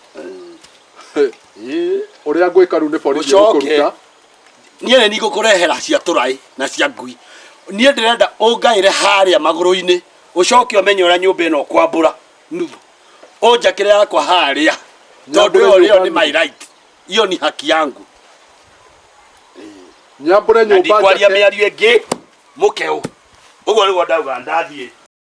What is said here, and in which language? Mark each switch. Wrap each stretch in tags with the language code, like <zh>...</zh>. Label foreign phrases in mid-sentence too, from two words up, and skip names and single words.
<ki>uria ngwika ru ni borithi gukuruta niĩ nĩ ngũkũrehera cia tũrai na cia ngui niĩ ndĩrenda ũngaĩre harĩa magũrũ-inĩ ũcoke ũmenye ũrĩa nyũmba ĩno kwambũra nuthu ũnjakĩre yakwa harĩa tondũ ĩyo nĩ</ki> <en>my right</en> <ki>iyo ni</ki> <sw>haki yangu</sw> <ki>nyambũre nyũmba ndikwaria mĩario ĩngĩ mũkeo ũguo nĩguo ndauga ndathiĩ</ki>